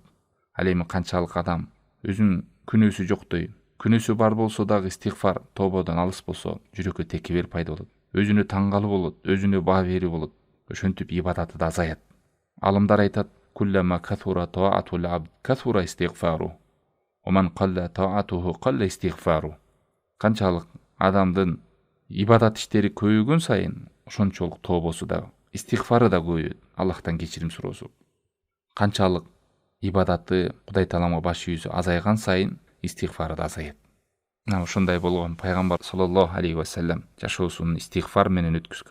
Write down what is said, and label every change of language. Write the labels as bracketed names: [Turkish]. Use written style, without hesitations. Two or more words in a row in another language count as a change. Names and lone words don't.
[Kyrgyz] Ал эми канчалык адам өзүнүн күнөөсү жоктой, күнөөсү бар болсо дагы истигфар, тободон алыс болсо, жүрөккө текебер пайда болот. Өзүнө таң калуу болот, өзүнө баа берүү болот. Ошентип ибадаты да азаят. Алымдар айтат: [Arabic] "كلما قصرت طاعة العبد قصر استغفاره، ومن قلت طاعته قل استغفاره". [Kyrgyz] Канчалык адамдын ибадат иштери көбөйгөн сайын, ошончолук тобосу да, истигфары да көбөйөт, Аллахтан кечирим суроосу. Канчалык ибадаты, Кудай тааламга баш ийүүсү азайган сайын, истигфары да азаят. Ошондой болгон пайгамбар [Arabic] صلى الله عليه وسلم [Kyrgyz] жашоосун истигфар менен өткүзгөн.